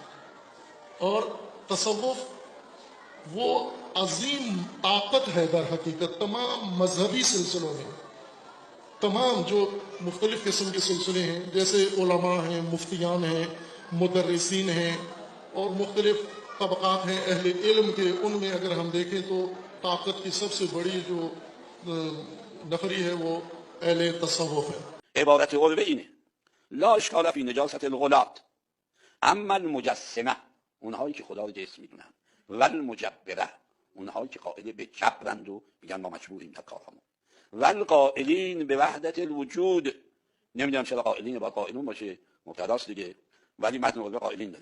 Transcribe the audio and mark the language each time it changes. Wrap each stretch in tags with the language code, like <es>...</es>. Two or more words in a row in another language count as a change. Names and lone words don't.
<ur>اور تصوف وہ عظیم طاقت ہے در حقیقت تمام مذہبی سلسلوں میں، تمام جو مختلف قسم کے سلسلے ہیں، جیسے علماء ہیں، مفتیان ہیں، مدرسین ہیں اور مختلف طبقات ہیں اہل علم کے، ان میں اگر ہم دیکھیں تو طاقت کی سب سے بڑی جو نفری ہے وہ اہل تصوف ہے۔</ur> <fa>عبارت قربه اینه</fa> <ar>لا اشکال فی نجاست الغلات، اما المجسمه</ar> <fa>اونهایی که خدا رو جسم میدونن</fa> <ar>و المجبره</ar> <fa>اونهایی که قائل به جبرند و میگن ما مجبوریم در کارمون</fa> <ar>و القائلین</ar> <fa>به</fa> <ar>وحدت الوجود،</ar> <fa>نمیدونم چرا قائلین باید قائلون باشه، مبتداست دیگه، ولی متن قربه قائلین داره.</fa>